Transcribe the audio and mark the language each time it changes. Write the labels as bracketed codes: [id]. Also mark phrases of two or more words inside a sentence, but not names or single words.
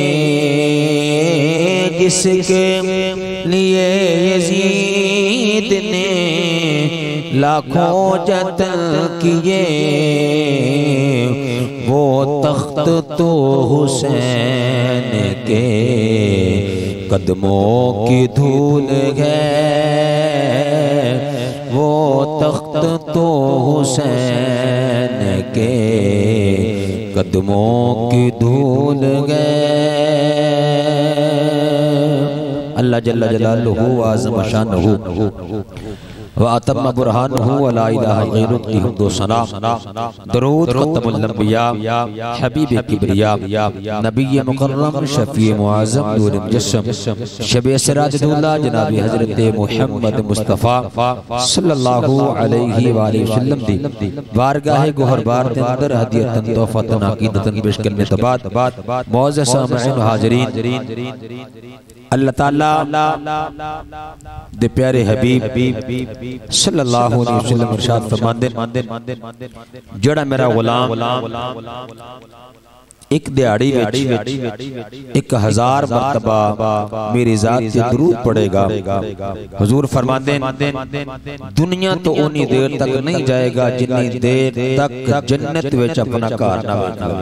[ur] جس کے لیے یزید نے لاکھوں جتن کیے، وہ تخت تو حسین کے قدموں کی دھول ہے. وہ تخت تو حسین کے قدموں کی دھول گئے. [ar] الله جل جلاله وعظم شانه وأتم برهانه ولا إله غيره [ur] کی حمد و ثنا. [pa] درود ختم الانبیاء حبیب کبریا نبی مکرم شفیع معظم نور مجسم شب سراج الدولہ جناب حضرت محمد مصطفیٰ [ar] صلى الله عليه وسلم [pa] دی بارگاہ گوہربار دے اندر ہدیتاً تحفتاً عقیدتاً پیش کرنے توں بعد موز سامعین حاضرین، اللہ تعالیٰ دے پیارے حبیب [ar] صلى الله عليه وسلم [pa] ارشاد فرماندے، جیہڑا میرا غلام اک دیہاڑی وچ 1000 مرتبہ میری ذات تے درود پڑھے گا. حضور فرماندے، دنیا توں اونی دیر تک نہیں جائے گا جتنی دیر تک جنت وچ اپنا گھر نا بناوے.